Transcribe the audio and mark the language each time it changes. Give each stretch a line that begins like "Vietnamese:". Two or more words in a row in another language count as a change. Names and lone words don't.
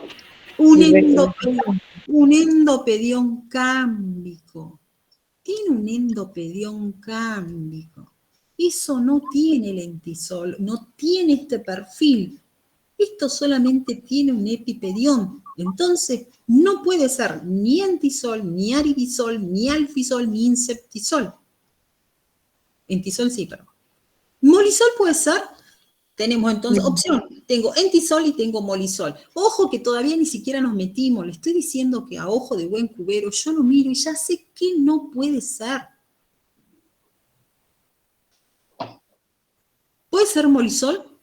Spanish: tiene Un endopedión cámbico. Tiene un endopedión cámbico. Eso no tiene lentisol, no tiene este perfil. Esto solamente tiene un epipedión. Entonces, no puede ser ni entisol, ni aribisol, ni alfisol, ni inceptisol. Entisol sí, pero. Molisol puede ser. Tenemos entonces opción. Tengo entisol y tengo molisol. Ojo que todavía ni siquiera nos metimos. Le estoy diciendo que a ojo de buen cubero yo lo miro y ya sé que no puede ser. ¿Puede ser molisol?